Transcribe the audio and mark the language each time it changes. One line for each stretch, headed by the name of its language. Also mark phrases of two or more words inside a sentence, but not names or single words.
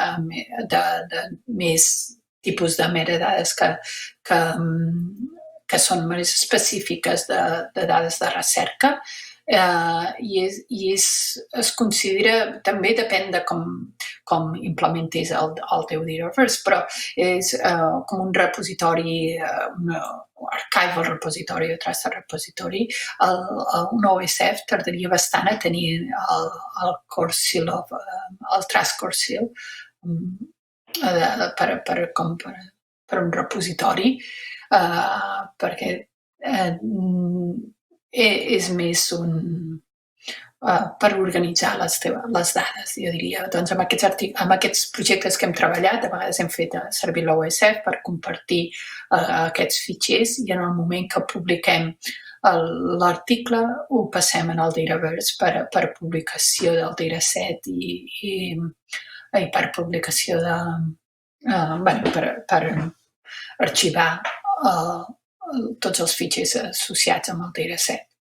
Catalan: més tipus de metadades que són més específiques de dades de recerca, i es considera, també depèn de com implementis el teu Dataverse, però és com un repositori, un
English: archival repository
Catalan: o
English: trusted repository.
Catalan: Un OSF tardaria bastant a tenir el
English: core seal,
Catalan: el
English: trust core seal,
Catalan: per un repositori, perquè és més per organitzar les dades, jo diria. Doncs amb aquests projectes que hem treballat, a vegades hem fet servir l'OSF per compartir aquests fitxers i en el moment que publiquem l'article ho passem en el Dataverse per publicació del dataset i per publicació per arxivar tots els fitxers associats amb el dataset.